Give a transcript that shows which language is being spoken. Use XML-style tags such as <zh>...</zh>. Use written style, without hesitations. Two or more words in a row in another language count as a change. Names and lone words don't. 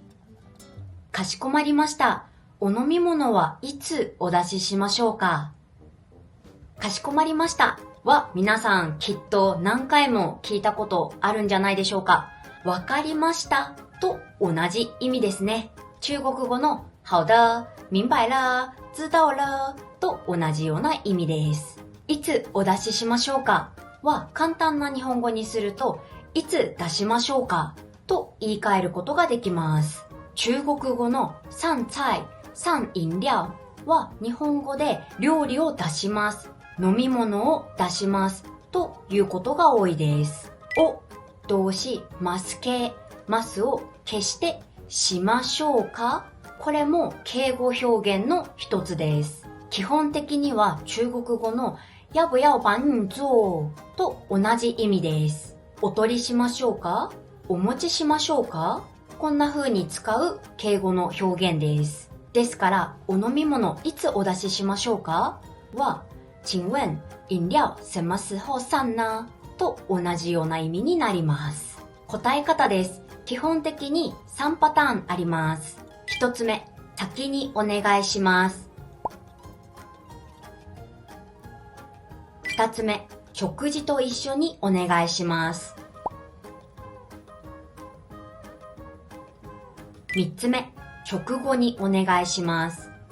<ja>かしこまりました。お飲み物はいつお出ししましょうか？かしこまりましたは皆さんきっと何回も聞いたことあるんじゃないでしょうか。わかりましたと同じ意味ですね。中国語の</ja> <zh>好的、明白了、知道了</zh> <ja>と同じような意味です。いつお出ししましょうかは簡単な日本語にするといつ出しましょうかと言い換えることができます。中国語の</ja> <zh>上菜、上飲料</zh> <ja>は日本語で料理を出します。飲み物を出しますということが多いです。を動詞ます系、ますを消してしましょうか？これも敬語表現の一つです。基本的には中国語の</ja> <zh>要不要帮你做</zh> <ja>と同じ意味です。お取りしましょうか？お持ちしましょうか？こんな風に使う敬語の表現です。ですから、お飲み物いつお出ししましょうか？</ja> <zh>は、請問、飲料什么時候上呢？</zh> <ja>と同じような意味になります。答え方です。基本的に3パターンあります。1つ目、先にお願いします。2つ目、食事と一緒にお願いします。3つ目、食後にお願いします。</ja>